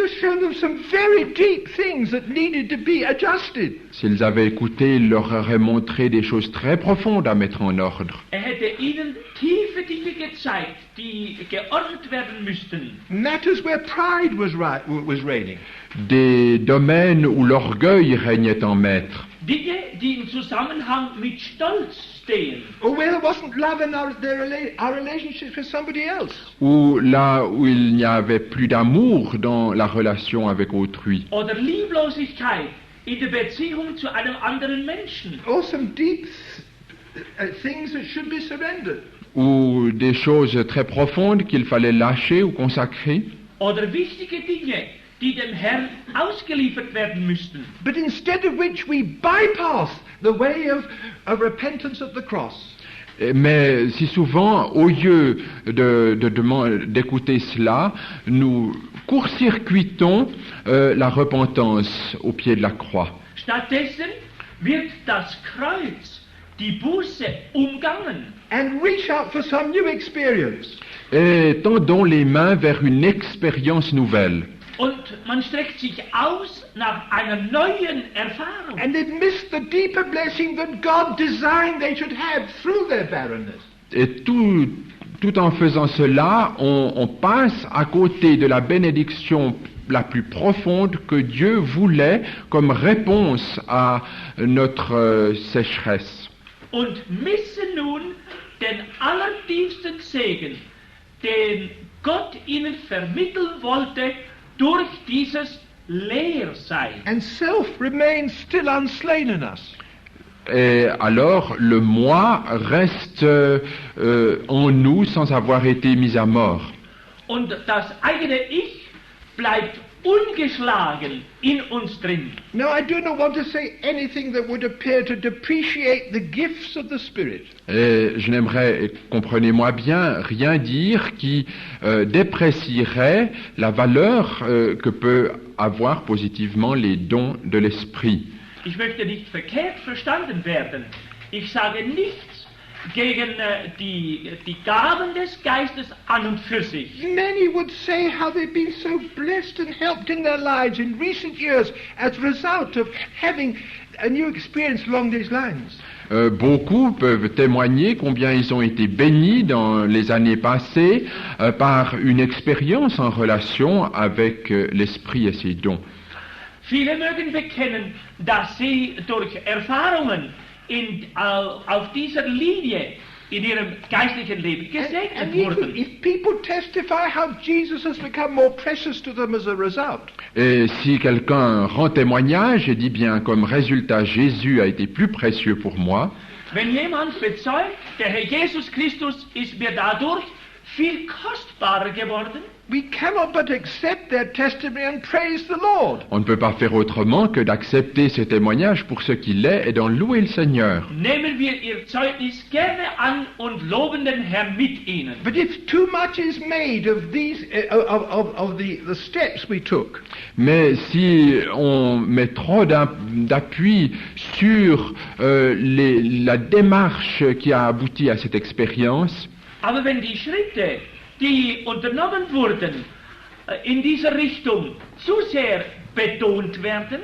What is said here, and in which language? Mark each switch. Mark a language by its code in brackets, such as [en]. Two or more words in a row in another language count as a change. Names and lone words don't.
[en] would have shown them some very deep things that needed to be adjusted. [fr] S'ils avaient écouté, il leur aurait montré des choses très profondes à mettre en ordre. [de] Hätte ihnen tiefe Dinge gezeigt, die geordnet werden müssten. [en] Matters where pride was reigning. [fr] Des domaines où l'orgueil régnait en maître. [de] Dinge, die im Zusammenhang mit Stolz stehen. [en] Or where there wasn't love in our relationships with somebody else. [fr] Ou là où il n'y avait plus d'amour dans la relation avec autrui. [de] Oder Lieblosigkeit in der Beziehung zu einem anderen Menschen. [en] Or some deep things that should be surrendered. [fr] Ou des choses très profondes qu'il fallait lâcher ou consacrer. [de] Oder wichtige Dinge, die dem Herrn ausgeliefert werden müssten. [en] But instead of which we bypass the way of repentance at the cross. [fr] Mais si souvent, au lieu d'écouter cela, nous court-circuitons la repentance au pied de la croix. [de] Stattdessen wird das Kreuz, die Buße, umgangen. [en] And reach out for some new experience. [fr] Et tendons les mains vers une expérience nouvelle. [de] Und man streckt sich aus nach einer neuen Erfahrung. [en] And they've missed the deeper blessing that God designed they should have through their barrenness. [fr] Et tout en faisant cela, on passe à côté de la bénédiction la plus profonde que Dieu voulait comme réponse à notre sécheresse. [de] Und missen nun den allertiefsten Segen, den Gott ihnen vermitteln wollte durch dieses Leersein. [en] And self remains still unslain in us. [fr] Et alors le moi reste en nous sans avoir été mis à mort. [de] Und das eigene Ich bleibt ungeschlagen in uns drin. [en] Now, I do not want to say anything that would appear to depreciate the gifts of the Spirit. [fr] Et je n'aimerais, comprenez-moi bien, rien dire qui déprécierait la valeur que peut avoir positivement les dons de l'esprit. [de] Ich möchte nicht verkehrt verstanden werden. Ich sage nichts gegen die Gaben des Geistes an und für sich. [en] Many would say how they've been so blessed and helped in their lives in recent years as a result of having a new experience along these lines. [fr] Beaucoup peuvent témoigner combien ils ont été bénis dans les années passées par une expérience en relation avec l'esprit et ses dons. [de] Viele mögen bekennen, dass sie durch Erfahrungen auf dieser Linie in ihrem geistlichen Leben gesegnet And wurden. [en] if people testify how Jesus has become more precious to them as a result, [fr] Et si quelqu'un rend témoignage et dit bien comme résultat Jésus a été plus précieux pour moi, [de] Wenn jemand bezeugt, der Herr Jesus Christus ist mir dadurch viel kostbarer geworden, [en] we cannot but accept their testimony and praise the Lord. [fr] on ne peut pas faire autrement que d'accepter ce témoignage pour ce qu'il est et d'en louer le Seigneur. [de] nehmen wir ihr Zeugnis gerne an und loben den Herrn mit ihnen. [en] But if too much is made of these of the steps we took, [fr] Mais si on met trop d'appui sur la démarche qui a abouti à cette expérience, [de] Aber wenn die Schritte, die unternommen wurden, in dieser Richtung zu sehr betont werden,